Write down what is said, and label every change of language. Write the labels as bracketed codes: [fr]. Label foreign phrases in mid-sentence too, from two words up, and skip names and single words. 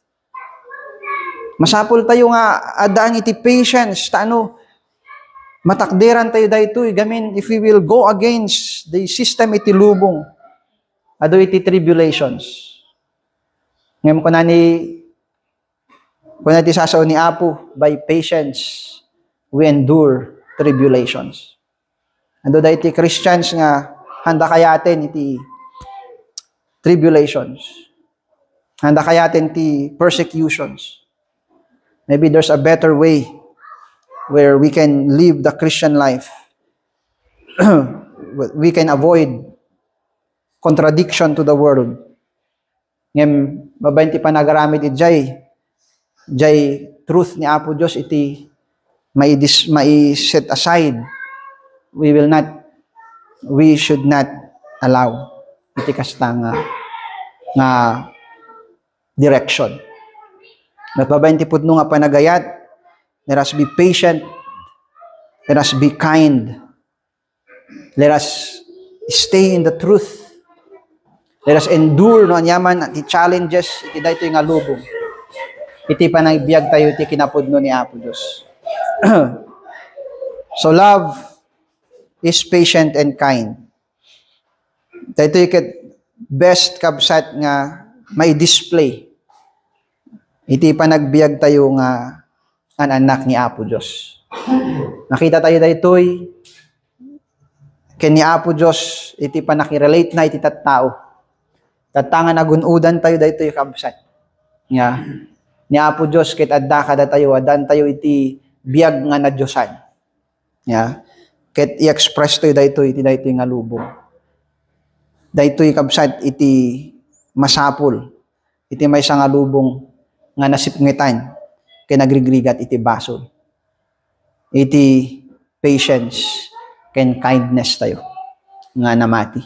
[ilo] Masapol tayo nga adaan iti patience, matakderan tayo daytoy gamin [en] if we will go against the system [ilo] iti lubong, ado iti tribulations. Ngayon ko na ti sasaw ni Apo, [en] by patience we endure tribulations. [ilo] Ado da iti Christians nga handa kayaten iti tribulations. Handa kayaten iti persecutions. [en] Maybe there's a better way where we can live the Christian life. We can avoid contradiction to the world. [ilo] Ngem babayin ti panagaramid jay truth ni Apo Diyos iti may [en] set aside. We should not allow [ilo] iti kasta nga [en] direction. [ilo] Babayin ti pudno nga panagayat, [en] let us be patient, let us be kind, let us stay in the truth, let us endure [ilo] no anyaman ti [en] challenges [ilo] iti daytoy nga lubong. Iti panagbiag tayo iti kinapudno ni Apo Diyos. [en] So love is patient and kind. [ilo] Daytoy ket best kabsat nga may display iti panagbiag tayo nga an anak ni Apo Diyos. Nakita tayo daytoy ken ni Apo Dios iti panakirelate na iti tattao. Tatangan nagunudan tayo daytoy kabsat. Nga ni Apo Dios ket adda kada tayo adan tayo iti biag nga na Diosan. Nga ket i-express tayo daytoy iti daytoy nga lubong. Daytoy kabsat iti masapul. Iti maysa nga lubong nga nasipngetan ken nagrigrigat iti basol. Iti patience ken kindness tayo nga namati.